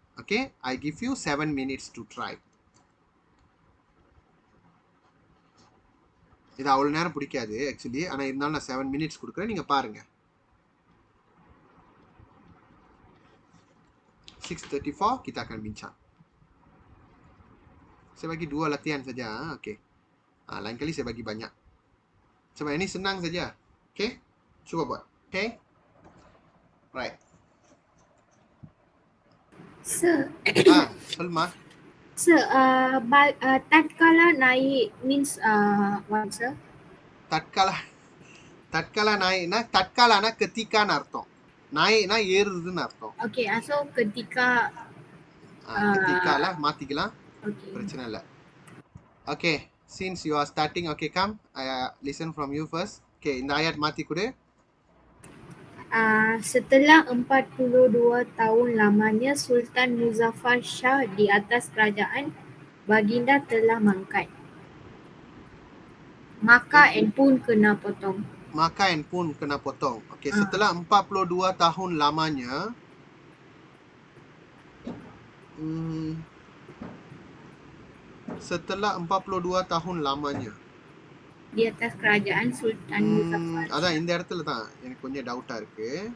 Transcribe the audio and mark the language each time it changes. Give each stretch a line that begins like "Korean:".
English: Okay, I give you 7 minutes to try.
Tamil: இது அவ்வளோ நேரம் பிடிக்காது ஆக்சுவலி, ஆனால் இருந்தாலும் நான்
English: 7 minutes
Tamil: கொடுக்குறேன். நீங்கள் பாருங்க.
Malay: 6:34 kita akan bincang. Saya bagi 2 latihan saja. Okay. Lain kali saya bagi banyak. Sebab ini senang saja. Okay. Cuba buat. Okay. Right.
English: Sir. Salma. Sir,
Malay: tatkala naik
English: means what, sir?
Malay: Tatkala tatkala ketika அர்த்தம்.
Tamil: நாய்னா ஏறுதுன்னு அர்த்தம்.
English: Okay, so ketika
Malay: ketika lah
Tamil: மாத்திக்கலாம்.
English: okay.
Tamil: பிரச்சனை இல்ல.
English: Okay, since you are starting, okay, come. I listen from you first.
Tamil: Okay, இந்த ayat மாத்தி கொடு.
Malay: Setelah 42 tahun lamanya Sultan Muzaffar Shah di atas kerajaan, baginda telah mangkat. Maka and pun kena potong. Maka and pun kena potong. Okay, setelah 42 tahun lamanya, setelah 42 tahun lamanya Di atas kerajaan Sultan Muzaffar Shah.
Tamil: அதான் இந்த இடத்துல தான் எனக்கு கொஞ்சம் டவுட்டா இருக்கு.